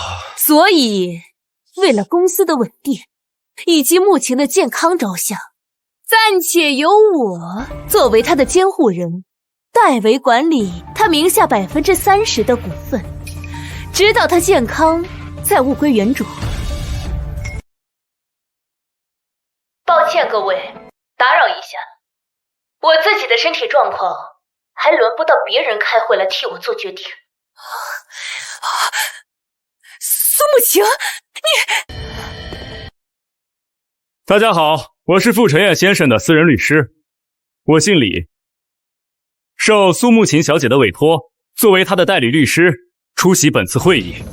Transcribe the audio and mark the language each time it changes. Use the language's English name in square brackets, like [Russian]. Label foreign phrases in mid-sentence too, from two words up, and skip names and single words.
[Chinese] 所以，為了公司的穩定以及慕晴的健康着想，暫且由我作為她的監護人，代為管理她名下30%的股份，直到她健康再物歸原主。抱歉各位，打擾一下。我自己的身体狀況還輪不到別人開會來替我做決定。蘇沐晴，你…… 大家好，我是傅晨烨先生的私人律師，我姓李，受蘇沐晴小姐的委託，作為她的代理律師出席本次會議。